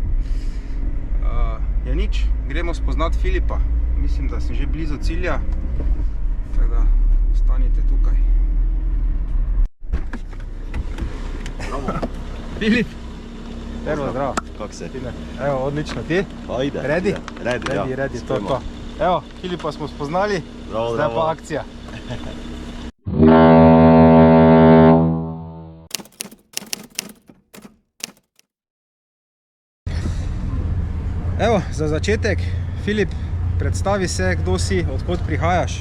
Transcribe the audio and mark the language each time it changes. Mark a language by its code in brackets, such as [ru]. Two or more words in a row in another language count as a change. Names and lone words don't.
[sl] Ja nič, gremo spoznati Filipa. Mislim, da sem že blizu cilja, tako da ostanite tukaj. Bravo. Filip! Prvo, zdravo. Kako se? Evo, odlično, ti? Ajde. Ready? Ready, to. Evo, Filipa smo spoznali, bravo, zdaj bravo. Pa akcija. Evo, za začetek, Filip, predstavi se, kdo si, odkot prihajaš.